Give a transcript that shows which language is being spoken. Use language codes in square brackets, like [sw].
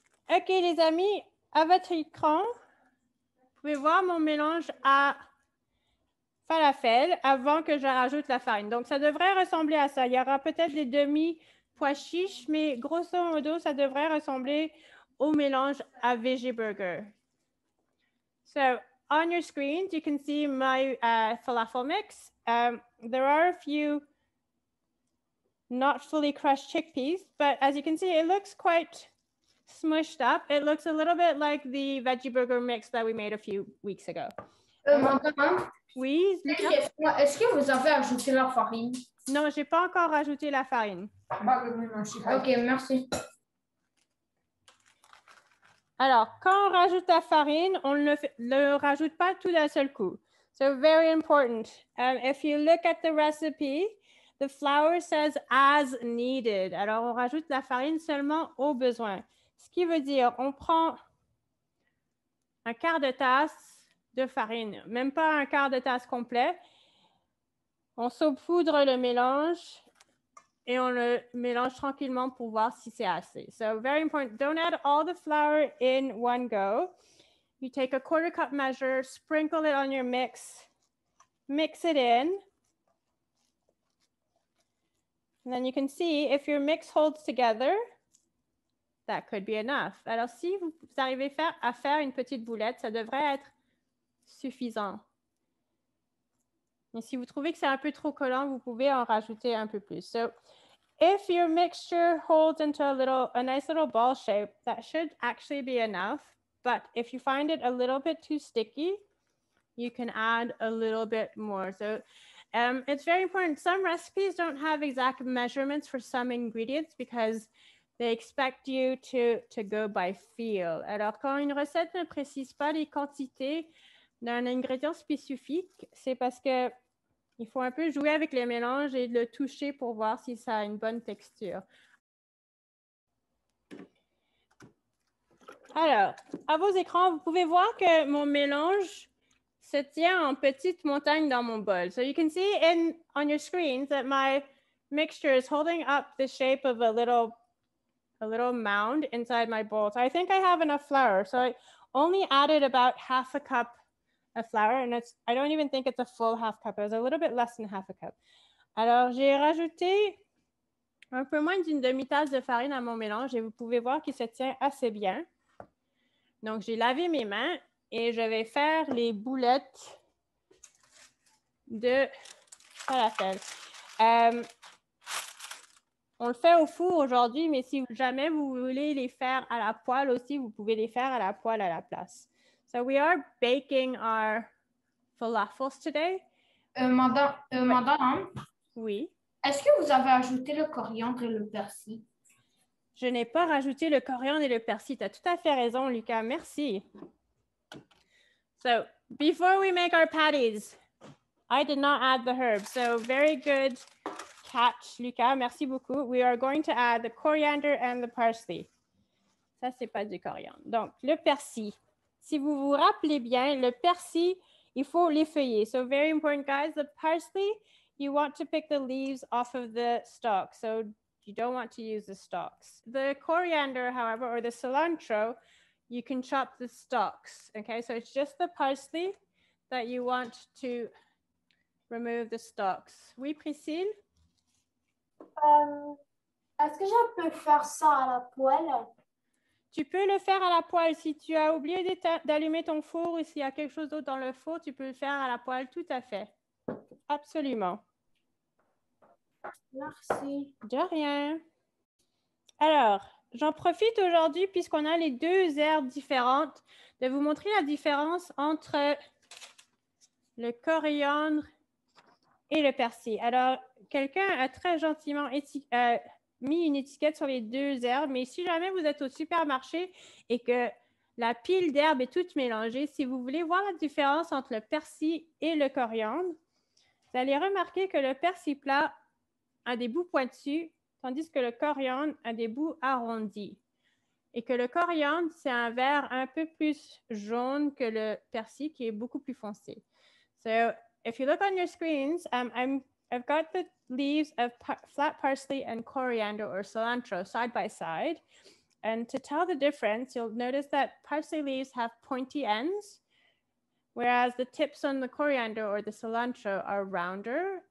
[fr] OK, les amis, à votre écran, vous pouvez voir mon mélange à falafel avant que je rajoute la farine. Donc, ça devrait ressembler à ça. Il y aura peut-être des demi-pois chiches, mais grosso modo, ça devrait ressembler au mélange à Veggie Burger. [en] So, on your screens, you can see my falafel mix. There are a few not fully crushed chickpeas, but as you can see, it looks quite smushed up. It looks a little bit like the Veggie Burger mix that we made a few weeks ago. [fr] Maman, Oui, Lucas? est-ce que vous avez ajouté la farine? Non, je n'ai pas encore rajouté la farine. Ok, merci. Alors, quand on rajoute la farine, on ne le rajoute pas tout d'un seul coup. [en] So, very important. If you look at the recipe, the flour says as needed. [fr] Alors, on rajoute la farine seulement au besoin. Ce qui veut dire, on prend un quart de tasse de farine, même pas un quart de tasse complet. On saupoudre le mélange et on le mélange tranquillement pour voir si c'est assez. [en] So very important, don't add all the flour in one go. You take a 1/4 cup measure, sprinkle it on your mix it in. And then you can see if your mix holds together, that could be enough. [fr] Alors, si vous arrivez à faire une petite boulette, ça devrait être suffisant. Et si vous trouvez que c'est un peu trop collant, vous pouvez en rajouter un peu plus. [en] So, if your mixture holds into a nice little ball shape, that should actually be enough. But if you find it a little bit too sticky, you can add a little bit more. So it's very important. Some recipes don't have exact measurements for some ingredients because they expect you to go by feel. [fr] Alors, quand une recette ne précise pas les quantités d'un ingrédient spécifique, c'est parce que il faut un peu jouer avec les mélanges et le toucher pour voir si ça a une bonne texture. Alors, à vos écrans, vous pouvez voir que mon mélange se tient en petite montagne dans mon bol. [en] So you can see on your screens that my mixture is holding up the shape of a little mound inside my bowl. So I think I have enough flour. So I only added about half a cup of flour, and I don't even think it's a full half cup. It was a little bit less than half a cup. [fr] Alors, j'ai rajouté un peu moins d'une demi-tasse de farine à mon mélange et vous pouvez voir qu'il se tient assez bien. Donc, j'ai lavé mes mains et je vais faire les boulettes de falafel. On le fait au four aujourd'hui, mais si jamais vous voulez les faire à la poêle aussi, vous pouvez les faire à la poêle à la place. [en] So we are baking our falafels today. [fr] Madame, Oui. est-ce que vous avez ajouté le coriandre et le persil? Je n'ai pas rajouté le coriandre et le persil. Tu as tout à fait raison, Lucas. Merci. [en] So, before we make our patties, I did not add the herbs. So, very good catch, Lucas. [fr] Merci beaucoup. [en] We are going to add the coriander and the parsley. [fr] Ça, c'est pas du coriandre. Donc, le persil. Si vous vous rappelez bien, le persil, il faut l'effeuiller. [en] So, very important, guys. The parsley, you want to pick the leaves off of the stalk. So, you don't want to use the stalks. The coriander, however, or the cilantro, you can chop the stalks, okay? So it's just the parsley that you want to remove the stalks. [fr] Oui, Priscille? Est-ce que je peux faire ça à la poêle? Tu peux le faire à la poêle. Si tu as oublié d'allumer ton four ou s'il y a quelque chose d'autre dans le four, tu peux le faire à la poêle, tout à fait. Absolument. Merci. De rien. Alors, j'en profite aujourd'hui, puisqu'on a les deux herbes différentes, de vous montrer la différence entre le coriandre et le persil. Alors, quelqu'un a très gentiment mis une étiquette sur les deux herbes, mais si jamais vous êtes au supermarché et que la pile d'herbes est toute mélangée, si vous voulez voir la différence entre le persil et le coriandre, vous allez remarquer que le persil plat a des bouts pointus, tandis que le coriandre a des bouts arrondis. Et que le coriandre, c'est un vert un peu plus jaune que le persil, qui est beaucoup plus foncé. [en] So, if you look on your screens, I've got the leaves of flat parsley and coriander or cilantro side by side. And to tell the difference, you'll notice that parsley leaves have pointy ends, whereas the tips on the coriander or the cilantro are rounder.